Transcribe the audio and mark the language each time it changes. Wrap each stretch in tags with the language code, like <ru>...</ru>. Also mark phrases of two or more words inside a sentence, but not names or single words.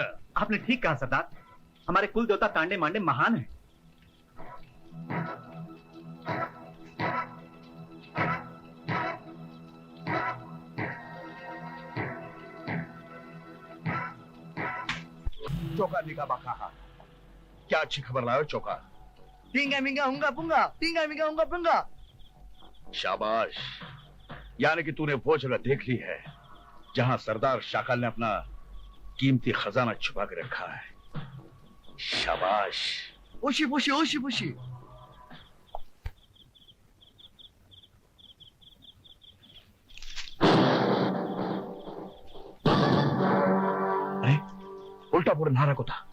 <hi>आपने ठीक कहा सरदार, हमारे कुल देवता तांडे मांडे महान हैं। चौका निका बाखा, क्या अच्छी खबर लाओ चौका। टिंगा मिंगा हुंगा पुंगा, टिंगा मिंगा हुंगा पुंगा। शाबाश, यानी कि तूने वो जगह देख ली है जहां सरदार शाकाल ने अपना कीमती खजाना छुपा के रखा है। शाबाश। ओशी पुशी ओशी पुशी। अरे उल्टा पुल्टा नारा को था।</hi>